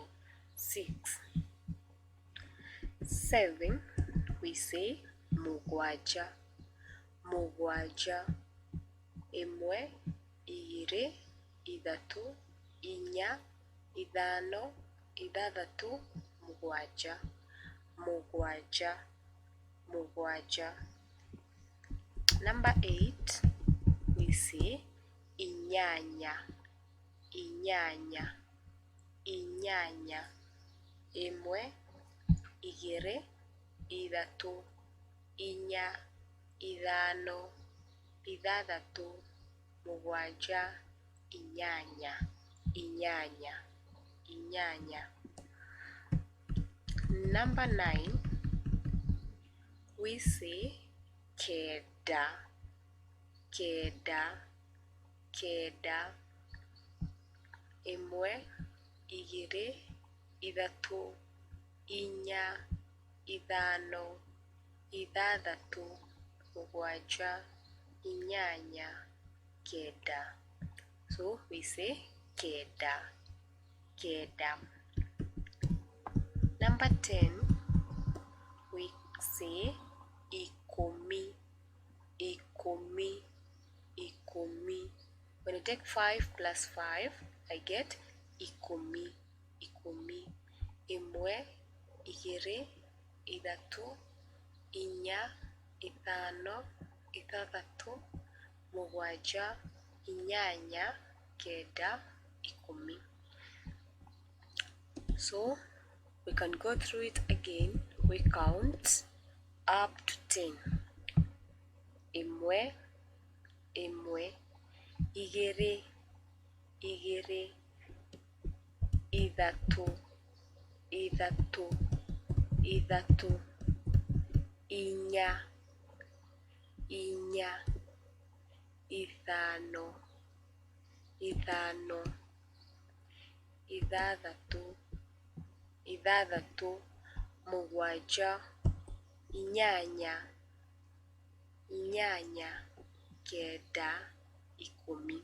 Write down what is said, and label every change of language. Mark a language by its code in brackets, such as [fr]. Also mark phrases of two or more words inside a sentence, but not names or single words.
[en] 6 7 we say [mer] mugwanja, mugwanja. Imwe, igere, ithatu, inya, ithano, ithathatu, mugwanja, mugwanja, mugwanja. [en] Number 8 we say [mer] inyanya, inyanya, inyanya. Imwe, igere, ithatu, inya, ithano, ithathatu, mugwanja, inyanya, inyanya, inyanya. [en] Number 9 we say [mer] keda, keda, keda. Imwe, igere, ithatu, inya, ithano, ithathatu, mugwanja, inyanya, keda. [en] So we say [mer] keda, keda. [en] Number 10 we say [mer] ikumi, ikumi, ikumi. [en] When I take 5 plus 5, I get [mer] ikumi, ikumi. Imwe, igere, ithatu, inya, ithano, ithathatu, mugwanja, inyanya, keda, ikumi. [en] So we can go through it again. We count up to 10. [mer] Imwe, imwe. Igere, igere, ithatu, ithatu, ithatu. Inya, inya, ithano, ithano, ithathatu, ithathatu, mugwanja, inyanya, inyanya, keda, ikumi.